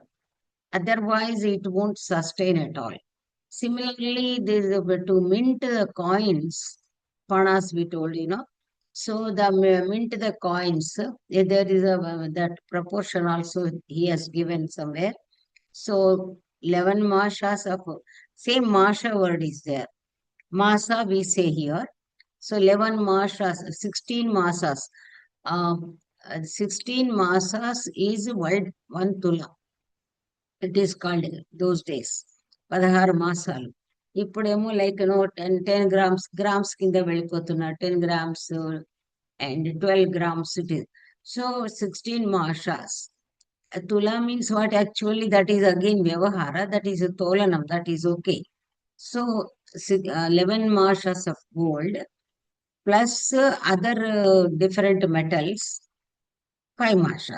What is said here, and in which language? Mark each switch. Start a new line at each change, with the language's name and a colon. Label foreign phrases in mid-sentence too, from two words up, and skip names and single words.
English: Otherwise, it won't sustain at all. Similarly, to mint the coins, panas we told, So the mint the coins, there is that proportion also he has given somewhere. So 11 mashas of same masha word is there. Masa we say here. So 11 mashas, 16 masas. 16 masas is one tula. It is called those days. 16 మాసాలు.
Telugu: ఇప్పుడేమో లైక్ 10 grams కింద వెళ్ళిపోతున్నారు.
English: 10 grams and 12 grams it is. So 16 mashas. Tula means what? Actually, that is again Vyavahara, that is a Tolanam, that is okay. So 11 mashas of gold plus other different metals, 5 mashas.